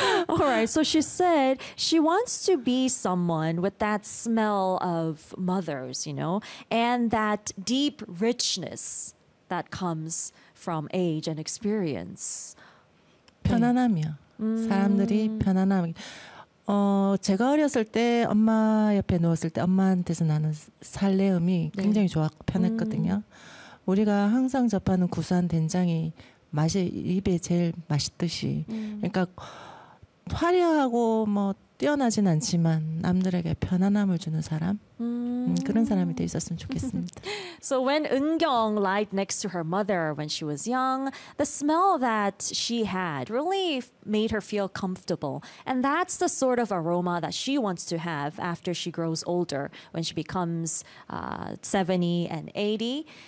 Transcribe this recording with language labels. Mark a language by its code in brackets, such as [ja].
[en] All right, so she said she wants to be someone with that smell of mothers, you know, and that deep richness that comes from age and experience. [ko] 편안함이요. 사람들이 편안함. 제가 어렸을 때 엄마 옆에 누웠을 때 엄마한테서 나는 살레음이 굉장히 네. 좋았고 편했거든요. 우리가 항상 접하는 구수한 된장이 맛이 입에 제일 맛있듯이 그러니까 화려하고 뭐 뛰어나진 않지만 남들에게 편안함을 주는 사람 그런 사람이 돼 있었으면 좋겠습니다. [en] So when 은경 lied next to her mother when she was young, the smell that she had really made her feel comfortable. And that's the sort of aroma that she wants to have after she grows older when she becomes 70 and 80.